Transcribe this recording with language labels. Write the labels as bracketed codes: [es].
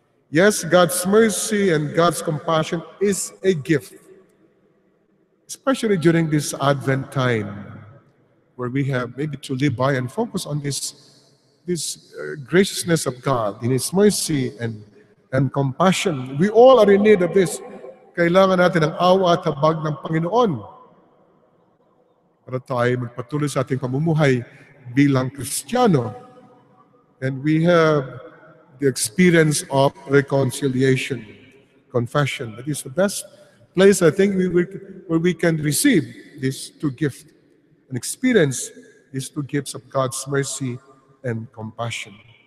[en] Yes, God's mercy and God's compassion is a gift, especially during this Advent time, where we have maybe to live by and focus on this graciousness of God in His mercy and compassion. We all are in need of this. [tl] Kailangan natin ng awa at habag ng Panginoon para tayo magpatuloy sa ating pamumuhay bilang Kristiyano. [en] And we have the experience of reconciliation, confession. That is the best place, I think, where we can receive these two gifts and experience these two gifts of God's mercy and compassion.